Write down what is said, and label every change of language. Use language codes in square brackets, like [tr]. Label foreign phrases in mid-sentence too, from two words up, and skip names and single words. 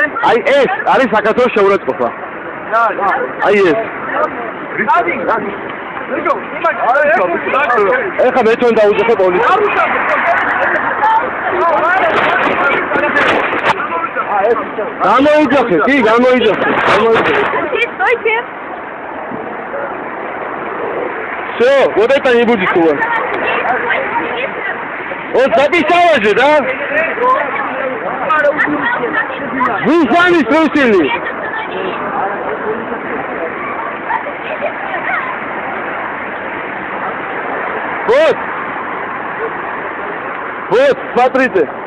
[ka] აი ეს არის საქართველოს შეურაცხყოფა. აი ეს. ეხლა მე თვითონ დავუძახე პოლიციას. გამოიძახე, კი, გამოიძახე. [ru] Всё, вот это не будет у вас. Вот записала же, да? Вы сами спросили. Вот, смотрите.